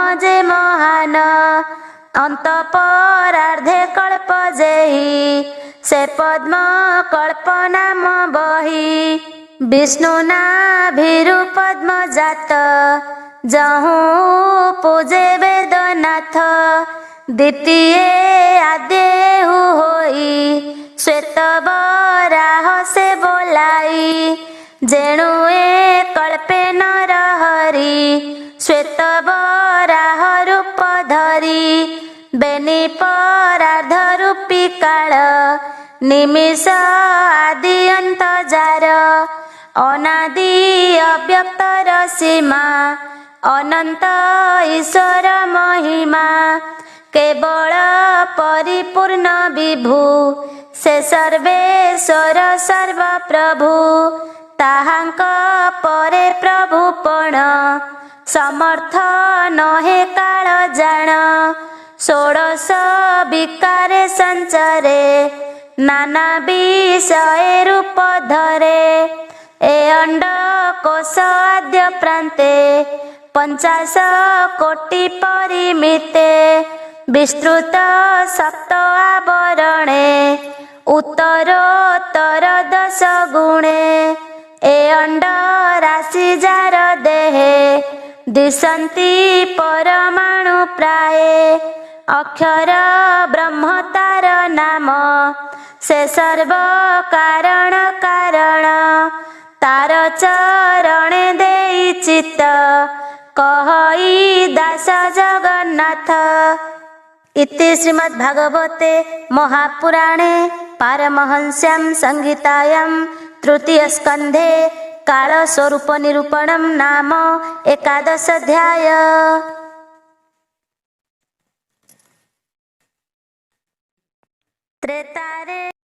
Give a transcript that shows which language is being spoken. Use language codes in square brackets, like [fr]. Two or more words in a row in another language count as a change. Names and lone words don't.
[or] ଯେ ମହାନ ଅନ୍ତ ପରାର୍ଧେ କଳ୍ପ ଯେହି ସେ ପଦ୍ମ କଳ୍ପ ନାମ ବହି ବିଷ୍ଣୁ ନାଭିରୁ ପଦ୍ମ ଜାତ ଯହୁଁ ପୂଜେ ବେଦନାଥ ଦ୍ୱିତୀୟ ଆଦେହୁ ହୋଇ ଶ୍ୱେତ ବରାହ ସେ ବୋଲାଇ ଯେଣୁଏ କଳ୍ପେ ନର ହରି ଶ୍ୱେତ ବରାହ ରୂପ ଧରି ବେନି ପରାର୍ଧ ରୂପୀ କାଳ ନିମିଷ ଆଦି ଅନ୍ତ ଯାର ଅନାଦି ଅବ୍ୟକ୍ତର ସୀମା ଅନନ୍ତ ଈଶ୍ୱର ମହିମା କେବଳ ପରିପୂର୍ଣ୍ଣ ବିଭୁ ସେ ସର୍ବେଶ୍ୱର ସର୍ବ ପ୍ରଭୁ ତାହାଙ୍କ ପରେ ପ୍ରଭୁ ପଣ ସମର୍ଥ ନହେ କାଳ ଜାଣ ଷୋଡ଼ଶ ବିକାରେ ସଞ୍ଚାରେ ନାନା ବିଷୟ ରୂପ ଧରେ ଏ ଅଣ୍ଡ କୋଶ ଆଦ୍ୟ ପ୍ରାନ୍ତେ 50 କୋଟି ପରିମିତେ ବିସ୍ତୃତ ସପ୍ତ ଆବରଣେ ଉତ୍ତରୋତ୍ତର 10 ଗୁଣେ ଏ ଅଣ୍ଡ ରାଶି ଯାର ଦେହେ ଦିଶନ୍ତି ପରମାଣୁ ପ୍ରାୟ ଅକ୍ଷର ବ୍ରହ୍ମ ତାର ନାମ ସେ ସର୍ବ କାରଣ କାରଣ ତାର ଚରଣେ ଦେଇ ଚିତ୍ତ କହଇ ଦାସ ଜଗନ୍ନାଥ। [sa] इति श्रीमद्भागवते महापुराणे पारमहंस्यां संहितायां तृतीय स्कन्धे कालस्वरूप निरूपणं नाम 11 अध्याय। [or] त्रेतारे